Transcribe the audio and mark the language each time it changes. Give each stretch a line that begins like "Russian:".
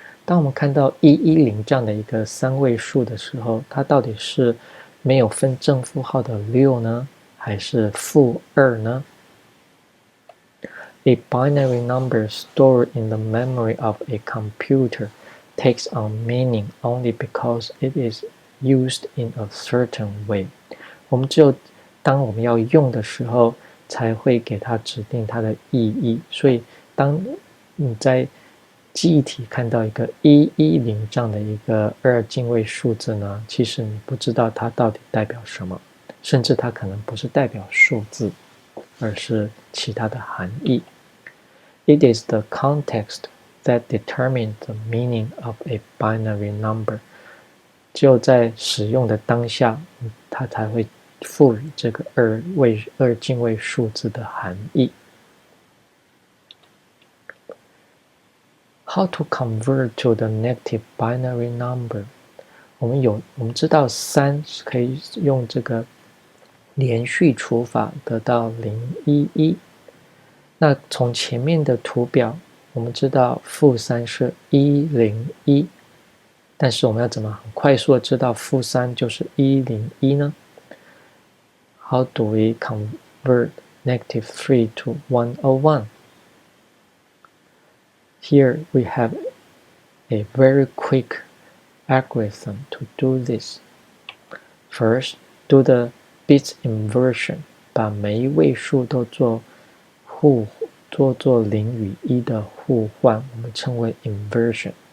Chinese: 当我们看到110这样的一个3位数的时候，它到底是没有分正负号的6呢，还是负2呢？
English: A binary number stored in the memory of a computer takes on meaning only because it is used in a certain way.
Chinese: 我们只有当我们要用的时候，才会给它指定它的意义。所以，当你在记忆体看到一个110这样的一个2进位数字呢，其实你不知道它到底代表什么，甚至它可能不是代表数字，而是其他的含义。
English: It is the context that determines the meaning of a binary number.
Chinese: 只有在使用的当下，它才会赋予这个二进位数字的含义。
English: How to convert to the negative binary number？
Chinese: 我们知道3是可以用这个连续除法得到011。那从前面的图表，我们知道-3是101，但是我们要怎么很快速的知道-3就是101呢？
English: How do we convert -3 to 101? Here we have a very quick algorithm to do this. First, do the bits inversion，
Chinese: 把每一位数都做0与1的互换，我们称为 inversion。